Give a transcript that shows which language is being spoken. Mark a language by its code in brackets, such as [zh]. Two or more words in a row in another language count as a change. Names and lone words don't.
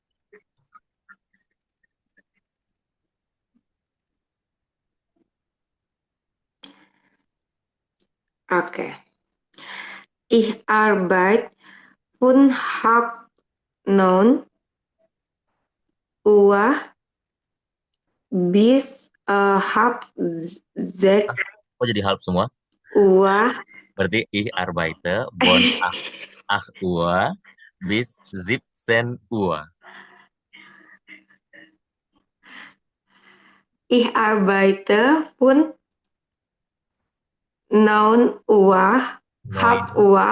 [id] Oke. [de] Ich arbeite von halb 9 Uhr bis halb 6 [id] Kok jadi halb semua? [de] Uhr. Berarti ich arbeite von 8 Uhr bis 17 Uhr. Ich arbeite von 9 Uhr, halb Uhr,